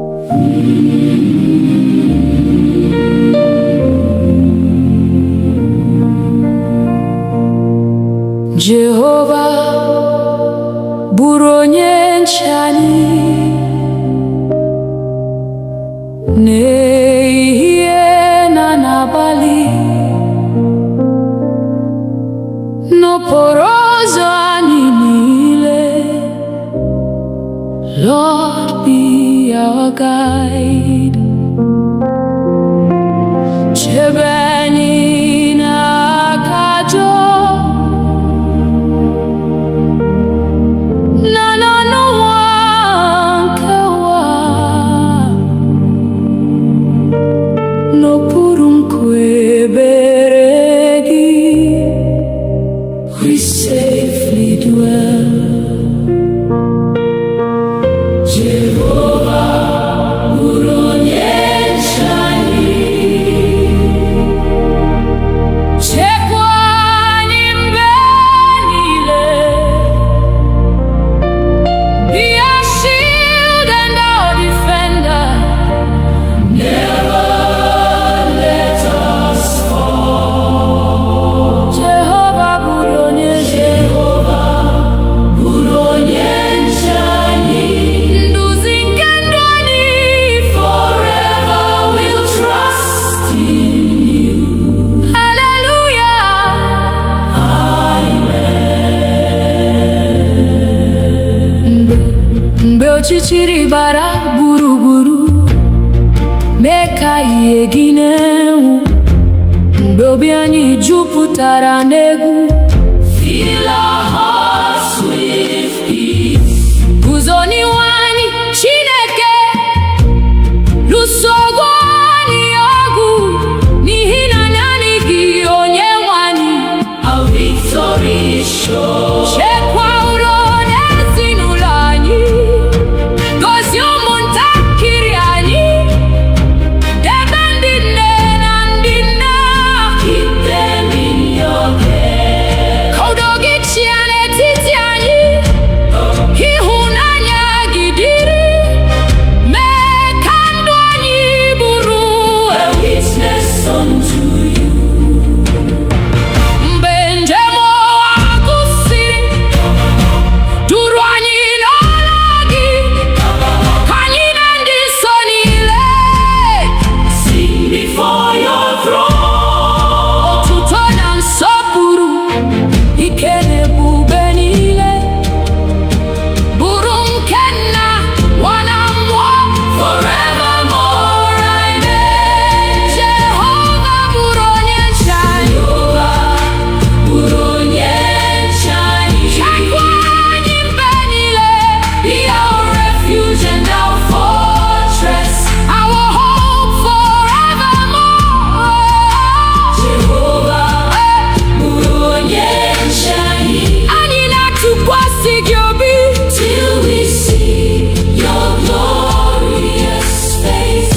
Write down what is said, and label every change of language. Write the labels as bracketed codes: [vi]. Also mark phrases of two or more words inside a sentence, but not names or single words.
[ig] Jehova bụrụ onye nche anyị n'ehihie na n'abalị, n'okporo ụzọ anyị niile. [en] Lord, be our guide. [ig] Chebe anyị n'aka ajọ n'okpuru nkwebere gị, [en] we safely dwell. [ig] Jehova bụrụ onye nche anyị, chekwa anyị mgbe niile. [en] Be our shield and our defender. Never let us fall. Jehova bụrụ onye nche anyị, nduzi nke ndụ anyị. Forever we'll trust in you. Hallelujah. Amen. [ig] Mgbe ọchịchịrị gbara gburugburu, mee ka ihe gị na-enwu. Mgbe obi anyị jupụtara n'egwu, [en] fill our hearts with peace. [ig] Guzo n'ihu anyị, Chineke, lụso anyị ọgụ, n'ihi na naanị gị Onyenwe anyị. [en] Our victory is sure. [ig] Chekwa udo n'ezinụlọ anyị, gọzie ụmụntakịrị anyị. Debe ndị nne na ndị nna, [en] keep them in your care. [ig] Ka udo gị chịa n'etiti anyị, ịhụnanya gị dịrị. Mee ka ndụ anyị bụrụ [en] a witness unto you. [ig] Mgbe njem ụwa gwụsịrị, duru anyị n'ọla gị, ka anyị na ndị nsọ niile [en] sing before your throne. [ig] Otuto na nsọpụrụ, ike na ebube niile, bụrụ nke Nna, Nwa na Mmụọ, forevermore. Amen. Jehova bụrụ onye nche anyị, chekwa anyị mgbe niile. [en] Be our refuge and our fortress, our hope forevermore. [ig] Jehova bụrụ onye nche anyị, anyị na-atụkwasị gị obi [en] till we see your glorious face.